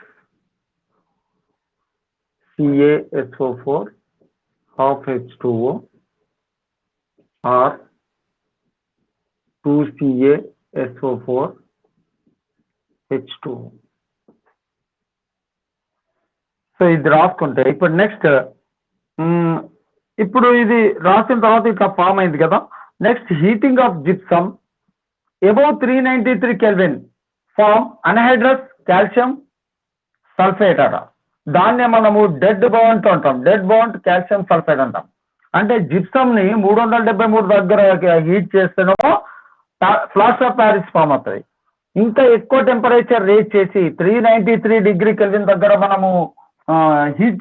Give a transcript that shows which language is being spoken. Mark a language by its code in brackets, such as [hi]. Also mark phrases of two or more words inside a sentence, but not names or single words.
[en] CaSO4 half H2O or 2CaSO4 H2O [te] సో ఇది రాసుకుంటే ఇప్పుడు నెక్స్ట్ ఇప్పుడు ఇది రాసిన తర్వాత ఇట్లా ఫామ్ అయింది కదా [en] next heating of gypsum above 393 Kelvin form anhydrous calcium sulfate [te] అట దాన్నే మనము [en] dead bond [te] అంటాం [en] dead bond calcium sulfate [te] అంటాం అంటే జిప్సమ్ ని 373 దగ్గర హీట్ చేస్తేనేమో [en] plaster of Paris [te] ఫామ్ అవుతుంది ఇంకా ఎక్కువ [en] temperature rate [te] చేసి [en] 393 degree Kelvin [te] దగ్గర మనము హీట్